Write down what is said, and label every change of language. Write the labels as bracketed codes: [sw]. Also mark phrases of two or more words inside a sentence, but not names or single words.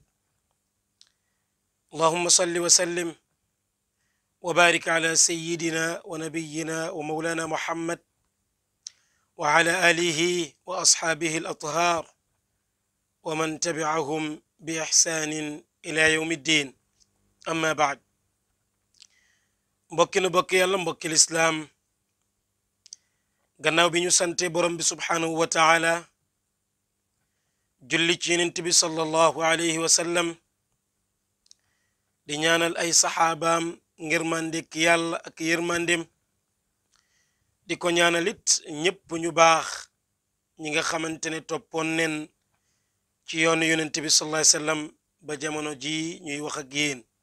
[ar] اللهم صل وسلم وبارك على سيدنا ونبينا ومولانا محمد وعلى آله وأصحابه الأطهار ومن تبعهم بإحسان إلى يوم الدين. أما بعد. [wo] mbokki nu bokk yàlla mbokki lislaam gannaaw bi ñu sante borom bi [ar] سبحانه وتعالى [wo] julli ci yonent bi [ar] صلى الله عليه وسلم [wo] di ñaanal ay saxaabaam ngir mandek yàlla ak yërmandem di ko ñaanalit ñépp ñu baax ñi nga xamante ne toppoon nen ci yoonu yonent bi [ar] صلى الله عليه وسلم [wo] ba jamono ji ñuy wax ak yéen.